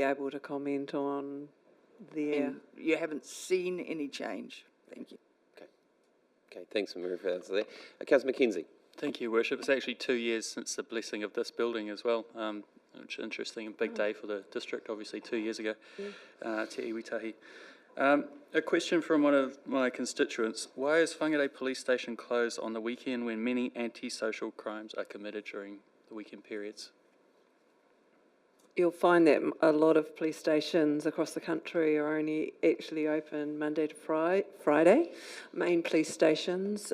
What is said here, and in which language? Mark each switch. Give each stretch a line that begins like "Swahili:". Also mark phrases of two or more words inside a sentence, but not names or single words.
English: be able to comment on their... And you haven't seen any change? Thank you. Okay, thanks, Maria, for the answer there. Councillor Mackenzie. Thank you, Worship. It's actually 2 years since the blessing of this building as well, which is interesting and big day for the district, obviously 2 years ago.
Māori: Te iwi tahi.
English: A question from one of my constituents. Why is Whangarei Police Station closed on the weekend when many antisocial crimes are committed during the weekend periods? You'll find that a lot of police stations across the country are only actually open Monday to Friday, main police stations.